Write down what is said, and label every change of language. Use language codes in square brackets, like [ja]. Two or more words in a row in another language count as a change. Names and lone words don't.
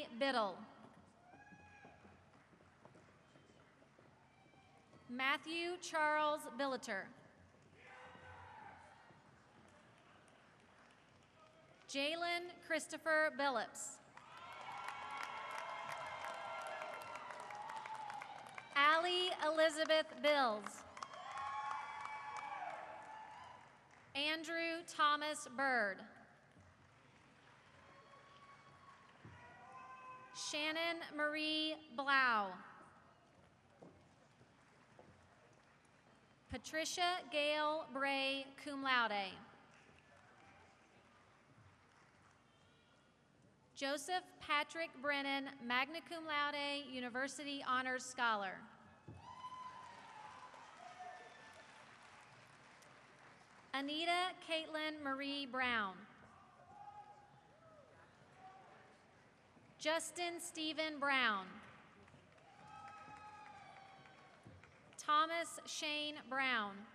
[en] Biddle, Matthew Charles Billeter, Jalen Christopher Billups, Allie Elizabeth Bills, Andrew Thomas Bird, Shannon Marie Blau. Patricia Gail Bray, [la] cum laude. [en] Joseph Patrick Brennan, [la] magna cum laude, [en] University Honors Scholar. Anita Caitlin Marie Brown. Justin Stephen Brown. Thomas Shane Brown.